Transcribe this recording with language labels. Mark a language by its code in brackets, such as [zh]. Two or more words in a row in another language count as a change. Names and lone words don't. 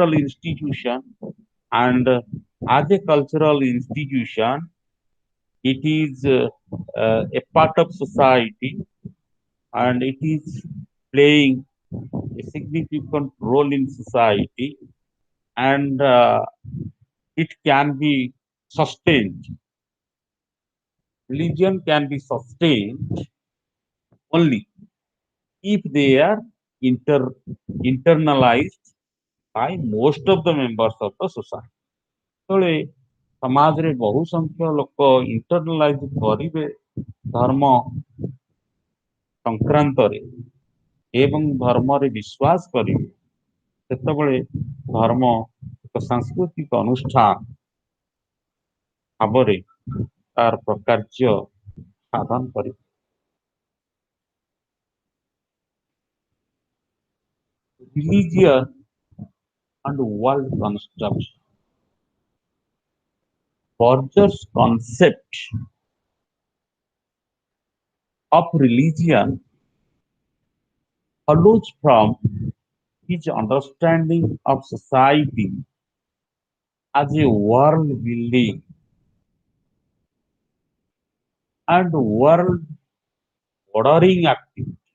[en] institution, and as a cultural institution, it is a part of society, and it is playing a significant role in society, and it can be sustained. Religion can be sustained only if they are internalized by most of the members of the society. [or] ଯେତେବେଳେ ସମାଜରେ ବହୁ ସଂଖ୍ୟକ ଲୋକ ଇଣ୍ଟରନାଲାଇଜ କରିବେ ଧର୍ମ ସଂକ୍ରାନ୍ତରେ ଏବଂ ଧର୍ମରେ ବିଶ୍ୱାସ କରିବେ ସେତେବେଳେ ଧର୍ମ ଏକ ସାଂସ୍କୃତିକ ଅନୁଷ୍ଠାନ ଭାବରେ ତାର ପ୍ରକାର୍ଯ୍ୟ ସାଧନ କରିବ। [en] Religion and world construction. Borger's concept of religion follows from his understanding of society as a world building and world ordering activity.